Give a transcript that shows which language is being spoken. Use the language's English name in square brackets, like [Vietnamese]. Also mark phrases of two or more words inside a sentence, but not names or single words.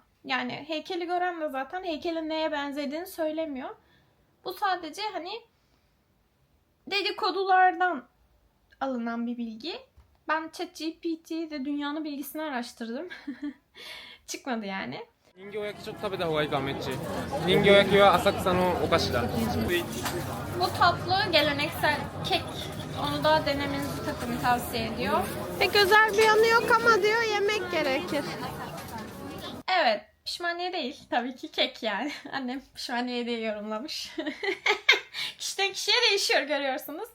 [Turkish] Yani heykeli gören de zaten heykelin neye benzediğini söylemiyor. Bu sadece hani dedikodulardan alınan bir bilgi. Ben ChatGPT'de dünyanın bilgisini araştırdım. Çıkmadı yani. [Japanese] 人形焼きちょっと食べた方がいいかメッチ。人形焼きは浅草のお菓子だ。 [Turkish] Bu tatlı geleneksel kek. Onu da denemenizi takımı tavsiye ediyor. Pek özel bir yanı yok ama diyor yemek gerekir. Evet, pişmaniye değil. Tabii ki kek yani. Annem pişmaniye diye yorumlamış. Kişiden kişiye değişiyor görüyorsunuz.